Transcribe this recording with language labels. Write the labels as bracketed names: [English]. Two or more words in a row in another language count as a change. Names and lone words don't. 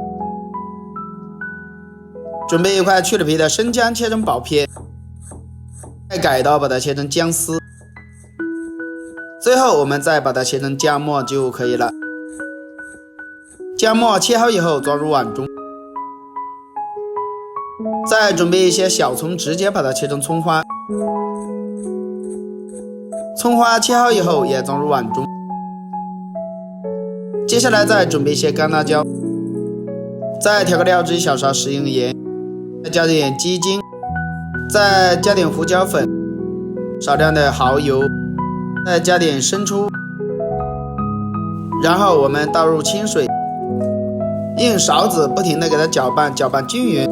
[Chinese] 準備1塊去了皮的生薑，切成薄片，再改刀把它切成薑絲，最後我們再把它切成薑末就可以了。薑末切好以後装入碗中，再準備一些小蔥，直接把它切成蔥花，蔥花切好以後也裝入碗中。接下來再準備一些乾辣椒，再調個料汁，1小勺食用鹽，再加點雞精，再加點胡椒粉，少量的蠔油，再加點生抽，然後我們倒入清水，用勺子不停地給它攪拌，攪拌均勻。